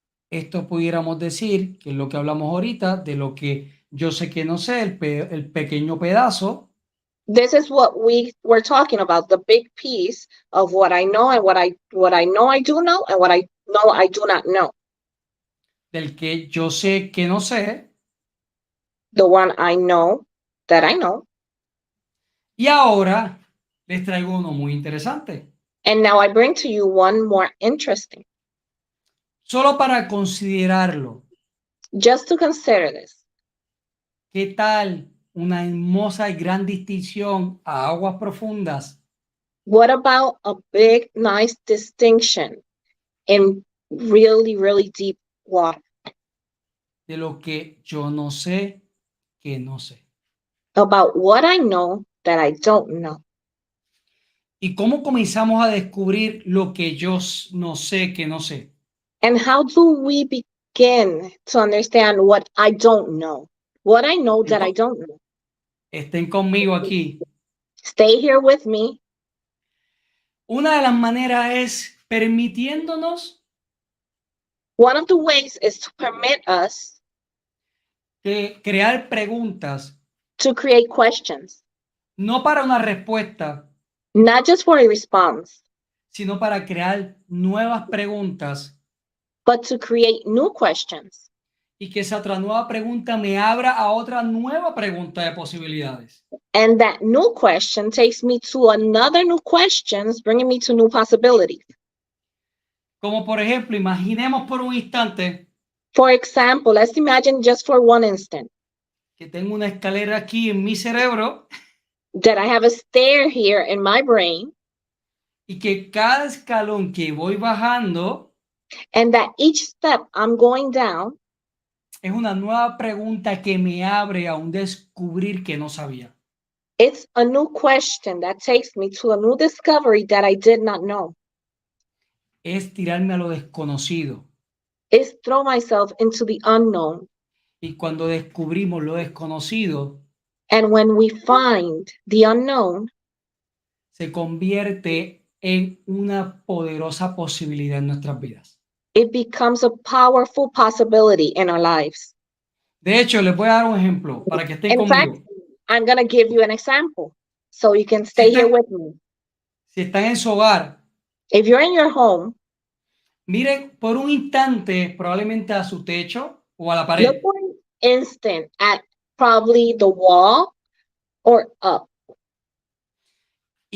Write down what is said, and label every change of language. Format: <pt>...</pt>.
<es>esto, pudiéramos decir, que es lo que hablamos ahorita, de lo que yo sé que no sé, el pequeño pedazo</es> <en>This is what we were talking about, the big piece of what I know and what I know I do know and what I know I do not know.</en> <es>del que yo sé que no sé.</es> <en>The one I know that I know.</en> <es>Y ahora les traigo uno muy interesante,</es> <en>And now I bring to you one more interesting.</en> <es>solo para considerarlo.</es> <en>Just to consider this.</en> <es>¿Qué tal una hermosa y gran distinción a aguas profundas</es> <en>What about a big, nice distinction in really, really deep water</en> <es>de lo que yo no sé que no sé?</es> <en>about what I know that I don't know?</en> <es>¿Y cómo comenzamos a descubrir lo que yo no sé que no sé?</es> <en>And how do we begin to understand what I don't know? What I know that I don't know.</en> <es>Estén conmigo aquí.</es> <en>Stay here with me.</en> <es>Una de las maneras es permitiéndonos</es> <en>One of the ways is to permit us</en> <es>que crear preguntas,</es> <en>to create questions,</en> <es>no para una respuesta,</es> <en>not just for a response,</en> <es>sino para crear nuevas preguntas</es> <en>but to create new questions.</en> <es>y que esa otra nueva pregunta me abra a otra nueva pregunta de posibilidades.</es> <en>And that new question takes me to another new questions, bringing me to new possibilities.</en> <es>Como por ejemplo, imaginemos por un instante</es> <en>For example, let's imagine just for one instant</en> <es>que tengo una escalera aquí en mi cerebro</es> <en>that I have a stair here in my brain</en> <es>y que cada escalón que voy bajando</es> <en>and that each step I'm going down</en> <es>es una nueva pregunta que me abre a un descubrir que no sabía.</es> <en>it's a new question that takes me to a new discovery that I did not know.</en> <es>Es tirarme a lo desconocido.</es> <en>It's throw myself into the unknown.</en> <es>Y cuando descubrimos lo desconocido,</es> <en>And when we find the unknown,</en> <es>se convierte en una poderosa posibilidad en nuestras vidas.</es> <en>it becomes a powerful possibility in our lives.</en> <es>De hecho, les voy a dar un ejemplo para que estén</es> <en>In fact,</en> <es>conmigo.</es> <en>I'm going to give you an example so you can</en> <es>Si</es> <en>stay here</en> <es>están,</es> <en>with me.</en> <es>si están en su hogar,</es> <en>If you're in your home,</en> <es>miren por un instante probablemente a su techo o a la</es> <en>look</en> <es>pared.</es> <en>for an instant at probably the wall or up the</en>